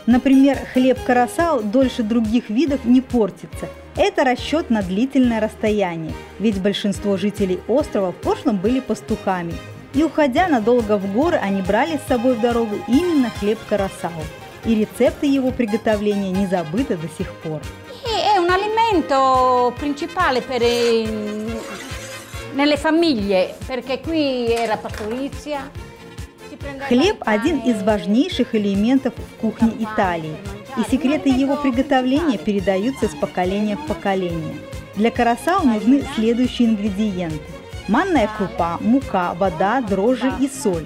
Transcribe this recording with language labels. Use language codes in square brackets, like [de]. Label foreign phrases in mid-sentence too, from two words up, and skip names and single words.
[ru] Например, хлеб карасау дольше других видов не портится. Это расчет на длительное расстояние, ведь большинство жителей острова в прошлом были пастухами. И уходя надолго в горы, они брали с собой в дорогу именно хлеб карасау. И рецепты его приготовления не забыты до сих пор. [it] È un alimento principale nelle famiglie, perché qui era pastorizia. [ru] Хлеб – один из важнейших элементов в кухне Италии, и секреты его приготовления передаются из поколения в поколение. Для карасау нужны следующие ингредиенты: манная крупа, мука, вода, дрожжи и соль.